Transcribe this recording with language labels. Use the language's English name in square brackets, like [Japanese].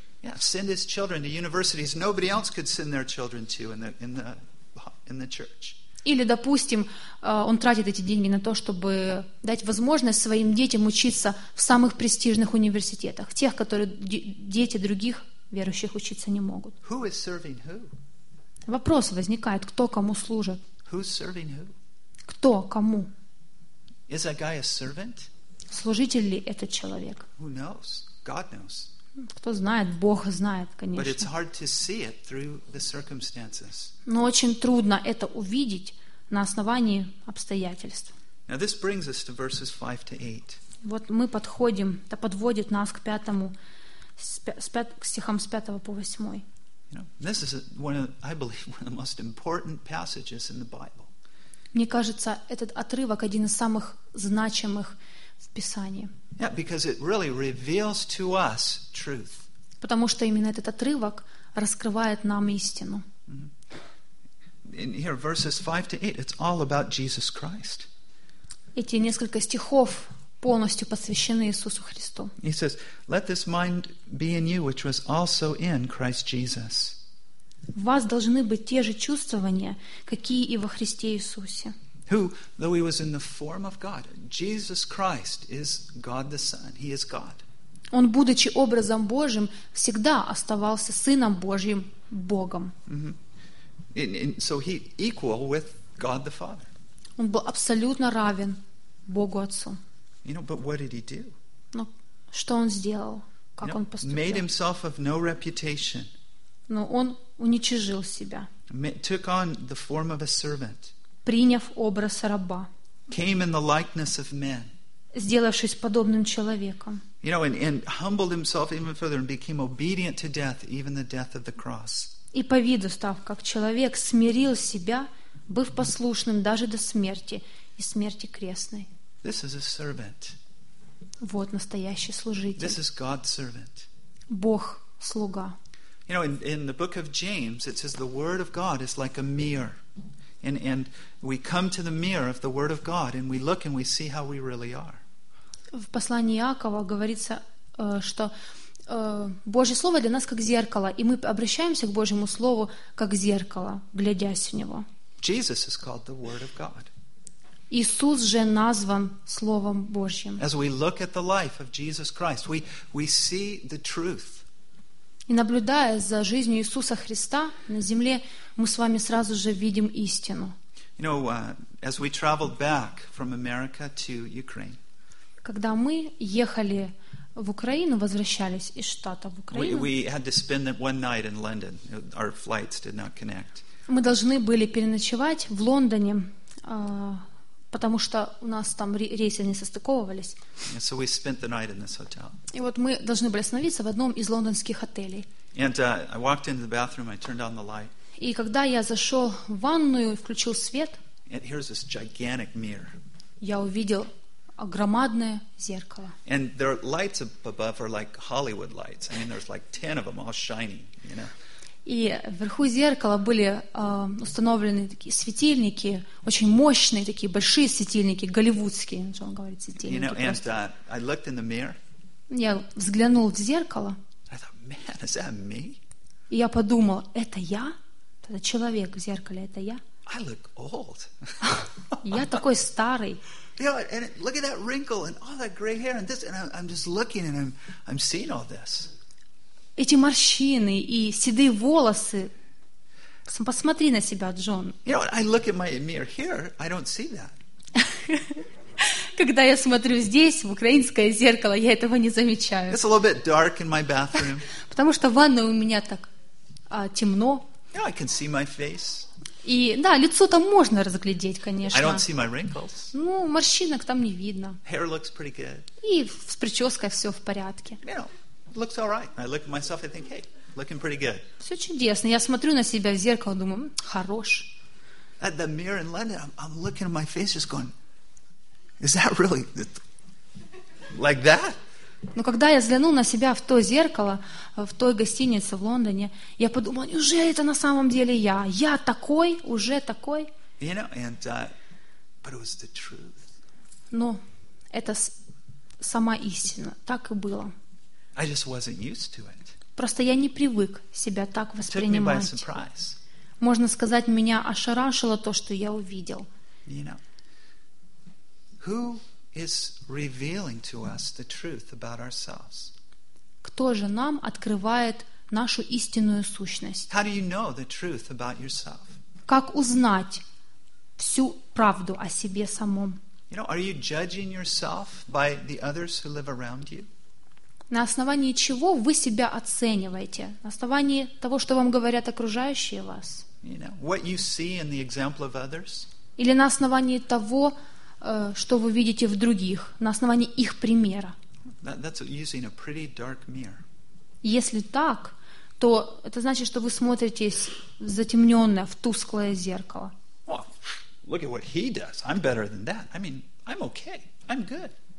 [English] Yeah, send his children to universities. Nobody else could send their children to in the church. [Russian] Или, допустим, он тратит эти деньги на то, чтобы дать возможность своим детям учиться в самых престижных университетах, тех, которые дети других верующих учиться не могут. [English] Who is serving who? [Russian] Вопрос возникает, кто кому служит? [English] Who's serving who? [Russian] Кто кому? [English] Is that guy a servant? [Russian] Служитель ли этот человек? [English] Who knows? God knows. [Russian] Кто знает, Бог знает, конечно. [English] But it's hard to see it through the circumstances. [Russian] Но очень трудно это увидеть на основании обстоятельств. [English] Now this brings us to verses 5 to 8. [Russian] Вот мы подходим, это подводит нас к пятому, к стихам с 5 по 8. [English] You know, this is one of the most important passages in the Bible. [Russian] Мне кажется, этот отрывок один из самых значимых в Писании. [English] Yeah, because it really reveals to us truth. [Russian] Потому что именно этот отрывок раскрывает нам истину. [English] In here, verses 5 to 8, it's all about Jesus Christ. [Russian] Эти несколько стихов полностью посвящены Иисусу Христу. [English] He says, "Let this mind be in you, which was also in Christ Jesus." [Russian] В вас должны быть те же чувствования, какие и во Христе Иисусе. [English] Who, though he was in the form of God, Jesus Christ is God the Son. He is God. [Russian] Он, будучи образом Божьим, всегда оставался Сыном Божьим, Богом. [English] So he equal with God the Father. [Russian] Он был абсолютно равен Богу Отцу. [English] You know, but what did he do? [Russian] Но что он сделал? Как он поступил? [English] Made himself of no reputation. [Russian] Но он уничижил себя. [English] Took on the form of a servant. [Russian] Приняв образ раба. [English] Came in the likeness of men. [Russian] Сделавшись подобным человеком. [English] You know, and humbled himself even further and became obedient to death, even the death of the cross. [Russian] И по виду став как человек, смирил себя, быв послушным даже до смерти и смерти крестной. [English] This is a servant. [Russian] Вот настоящий служитель. [English] This is God's servant. [Russian] Бог слуга. [English] You know, in the book of James, it says the word of God is like a mirror, and we come to the mirror of the word of God, and we look and we see how we really are. [Russian] В послании Иакова говорится, что Божье слово для нас как зеркало, и мы обращаемся к Божьему слову как зеркало, глядясь в него. [English] Jesus is called the word of God. [Russian] Иисус же назван Словом Божьим. [English] As we look at the life of Jesus Christ, we see the truth. [Russian] И наблюдая за жизнью Иисуса Христа на земле, мы с вами сразу же видим истину. [English] You know, as we traveled back from America to Ukraine. [Russian] Когда мы ехали в Украину, возвращались из штата в Украину. [English] We had to spend one night in London. Our flights did not connect. [Russian] Мы должны были переночевать в Лондоне, потому что у нас там рейсы не состыковывались. [English] So we spent the night in this hotel. [Russian] И вот мы должны были остановиться в одном из лондонских отелей. [English] And I walked into the bathroom, I turned on the light. [Russian] И когда я зашел в ванную и включил свет, [English] and here's this gigantic mirror. [Russian] Я увидел громадное зеркало. [English] And their lights above are like Hollywood lights. I mean, there's like 10 of them all shining, you know. [Russian] И вверху зеркала были установлены такие светильники, очень мощные такие большие светильники, голливудские, что он говорит, светильники. [English] You know, and I looked in the mirror. [Russian] Я взглянул в зеркало. [English] I thought, man, is that me? [Russian] И я подумал, это я? Это человек в зеркале, это я? [English] I look old. [Russian] Я такой старый. [English] You know, and look at that wrinkle and all that gray hair and this, and I'm just looking and I'm seeing all this. [Russian] Эти морщины и седые волосы. Посмотри на себя, Джон. [English] You know, I look at my mirror here, I don't see that. [Russian] Когда я смотрю здесь, в украинское зеркало, я этого не замечаю. [English] It's a little bit dark in my bathroom. [Russian] Потому что ванна у меня так темно. [English] You know, I can see my face. [Russian] И да, лицо там можно разглядеть, конечно. [English] I don't see my wrinkles. [Russian] Ну, морщинок там не видно. [English] Hair looks pretty good. [Russian] И с прической все в порядке. [English] You know, looks all right. I look at myself and think, hey, looking pretty good. [Russian] Все чудесно. Я смотрю на себя в зеркало, думаю, хорош. [English] At the mirror in London, I'm looking at my face, just going, is that really like that? [Russian] Но когда я взглянул на себя в то зеркало, в той гостинице в Лондоне, я подумал, неужели это на самом деле я? Я такой, уже такой? [English] You know, and but it was the truth. [Russian] Но это сама истина. Так и было. [English] I just wasn't used to it. [Russian] Просто я не привык себя так воспринимать. Можно сказать, меня ошарашило то, что я увидел. [English] You know, who is revealing to us the truth about ourselves? [Russian] Кто же нам открывает нашу истинную сущность? [English] How do you know the truth about yourself? [Russian] Как узнать всю правду о себе самом? [English] You know, are you judging yourself by the others who live around you? [Russian] На основании чего вы себя оцениваете? На основании того, что вам говорят окружающие вас? [English] You know, what you see in the example of others? [Russian] Или на основании того, что вы видите в других на основании их примера. [English] That's using a pretty dark mirror. [Russian] Если так, то это значит, что вы смотритесь в затемненное, в тусклое зеркало. [English] Look at what he does. I'm better than that. I mean, I'm okay. I'm good.